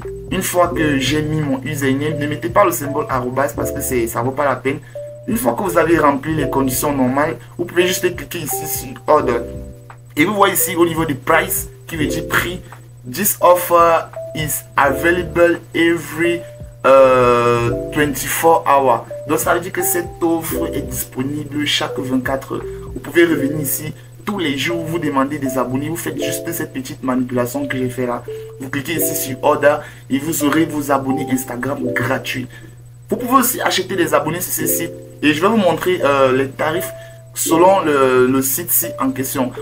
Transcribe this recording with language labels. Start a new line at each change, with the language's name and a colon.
French: Une fois que j'ai mis mon username, ne mettez pas le symbole arrobas parce que ça vaut pas la peine. Une fois que vous avez rempli les conditions normales, vous pouvez juste cliquer ici sur Order. Et vous voyez ici au niveau du price qui veut dire prix.
English: This offer is available every 24 hours.
French: Donc ça veut dire que cette offre est disponible chaque 24 heures. Vous pouvez revenir ici tous les jours, vous demandez des abonnés, vous faites juste cette petite manipulation que j'ai fait là. Vous cliquez ici sur Order et vous aurez vos abonnés Instagram gratuits. Vous pouvez aussi acheter des abonnés sur ce site et je vais vous montrer les tarifs selon le site-ci en question.